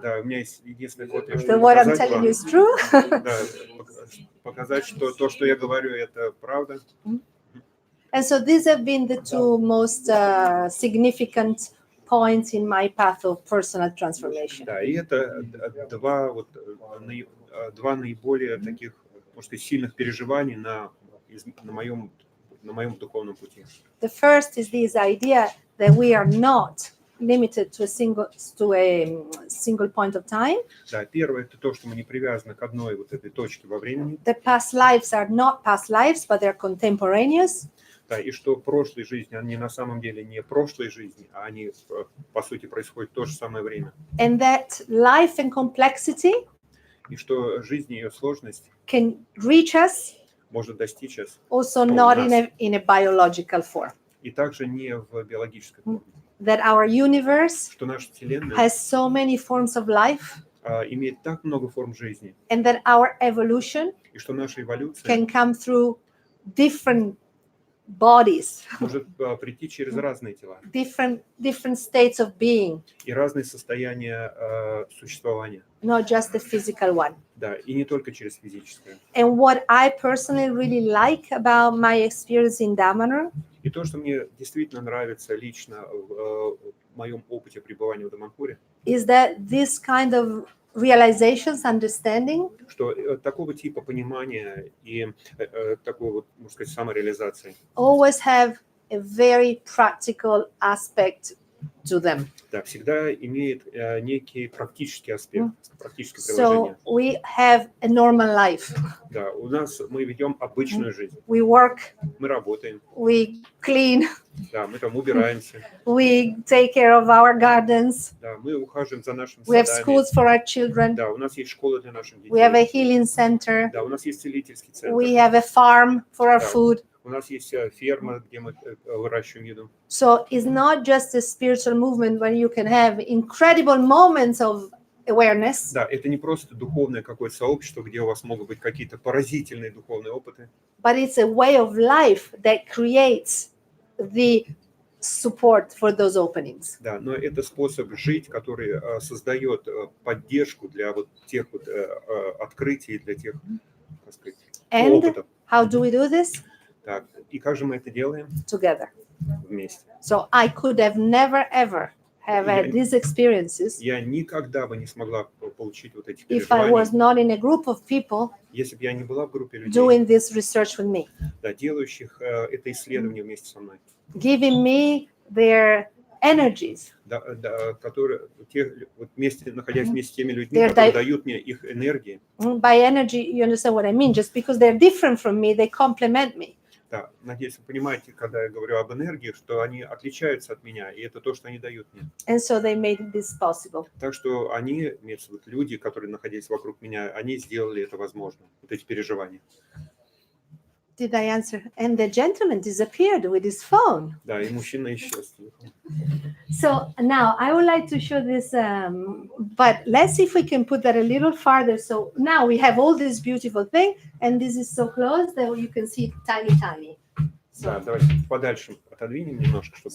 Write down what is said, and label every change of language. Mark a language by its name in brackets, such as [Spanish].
[Russian] Да, у меня есть единственная копия, [English] So [Russian] чтобы [English] what I'm [Russian] показать [English] telling [Russian] вам. [English] you is true. [Russian] Да, показать, что то, что я говорю, это правда. [English] And so these have been the two most significant points in my path of personal transformation. [Russian] Да, и это два наиболее таких, может сказать, сильных переживаний на моем духовном пути. [English] The first is this idea that we are not limited to a single point of time. [Russian] Да, первое это то, что мы не привязаны к одной вот этой точке во времени. [English] The past lives are not past lives, but they're contemporaneous. [Russian] Да, и что прошлые жизни, они на самом деле не прошлой жизни, а они по сути происходят в то же самое время. [English] And that life and complexity [Russian] И что жизнь и ее сложность [English] can reach us [Russian] может достичь нас [English] also not in a biological form. [Russian] и также не в биологической форме. [English] That our universe [Russian] Что наша Вселенная [English] has so many forms of life, [Russian] имеет так много форм жизни, [English] and that our evolution [Russian] и что наша эволюция [English] can come through different bodies, [Russian] может прийти через разные тела [English] different states of being, [Russian] и разные состояния существования. [English] not just the physical one. [Russian] Да, и не только через физическое. [English] And what I personally really like about my experience in Damanhur [Russian] И то, что мне действительно нравится лично в моем опыте пребывания в Даманхуре, [English] is that this kind of realizations, understanding, [Russian] что такого типа понимания и такой вот, можно сказать, самореализации [English] always have a very practical aspect to them. [Russian] Да, всегда имеет некий практический аспект, практическое [English] So [Russian] приложение. [English] we have a normal life. [Russian] Да, мы ведем обычную жизнь. [English] We work, [Russian] Мы работаем, [English] we clean, [Russian] да, мы там убираемся, [English] we take care of our gardens. [Russian] да, мы ухаживаем за нашими [English] We have [Russian] садами. [English] schools for our children. [Russian] Да, у нас есть школа для наших [English] We have a [Russian] детей. [English] healing center. [Russian] Да, у нас есть целительский центр. [English] We have a farm for our [Russian] Да. [English] food. [Russian] У нас есть ферма, где мы выращиваем еду. [English] So it's not just a spiritual movement where you can have incredible moments of awareness, [Russian] Да, это не просто духовное какое-то сообщество, где у вас могут быть какие-то поразительные духовные опыты, [English] but it's a way of life that creates the support for those openings. [Russian] да, но это способ жить, который создает поддержку для вот тех вот открытий, для тех, так сказать, [English] And [Russian] опытов. [English] how do we do this? [Russian] Так, и как же мы это делаем? [English] Together. [Russian] Вместе. [English] So I could have never ever have had these experiences [Russian] Я никогда бы не смогла получить вот эти [English] if I was [Russian] переживания, [English] not in a group of people [Russian] если бы я не была в группе людей, [English] doing this research with me, [Russian] да, делающих это исследование вместе со мной, [English] giving me their energies, [Russian] да, которые вот вместе, находясь вместе с теми людьми, [English] They're [Russian] которые di- дают мне их энергии. [English] By energy, you understand what I mean? Just because they're different from me, they complement me. [Russian] Да, надеюсь, вы понимаете, когда я говорю об энергии, что они отличаются от меня, и это то, что они дают мне. [English] And so they made this possible. [Russian] Так что они, имеются в виду люди, которые находились вокруг меня, они сделали это возможно, вот эти переживания. [English] Did I answer? And the gentleman disappeared with his phone. [Russian] Да, и мужчина исчез. [English] So now I would like to show this, but let's see if we can put that a little farther. So now we have all this beautiful thing, and this is so close that you can see it tiny, tiny. [Russian] Да, давайте подальше отодвинем немножко, чтобы